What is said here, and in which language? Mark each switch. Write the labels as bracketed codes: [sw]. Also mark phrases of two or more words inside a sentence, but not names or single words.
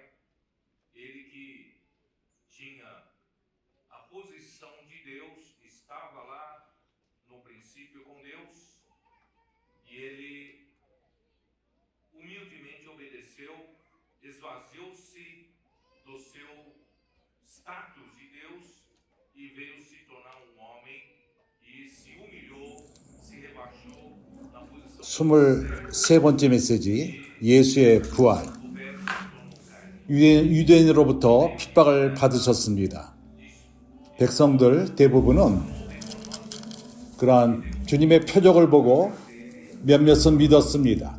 [pt] Ele que tinha a posição de Deus, estava lá no princípio com Deus, e ele humildemente obedeceu, esvaziou-se do seu status de Deus e veio se tornar um homem e se humilhou, se rebaixou na posição. [ko] 23번째 메시지, 예수의 부활. 유대인으로부터 핍박을 받으셨습니다. 백성들 대부분은 그러한 주님의 표적을 보고 몇몇은 믿었습니다.